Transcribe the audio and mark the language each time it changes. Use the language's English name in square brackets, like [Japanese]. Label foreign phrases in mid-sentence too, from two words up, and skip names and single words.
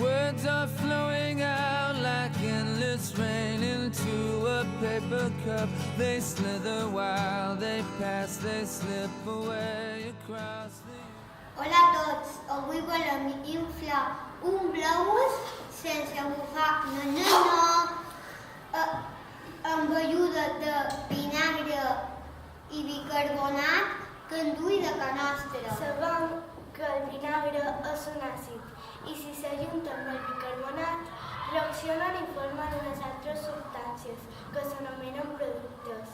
[English] words are flowing out like endless rain into a paper cup. They slither while they pass, they slip away across the... [Catalan] Hola a tots, avui volem inflar un globus sense bufar, amb ajuda de vinagre i bicarbonat que endui de canastra. Sabem que el vinagre és un àcid i si s'ajunta amb el bicarbonat reaccionen i formen unes altres substàncies que s'anomenen productes.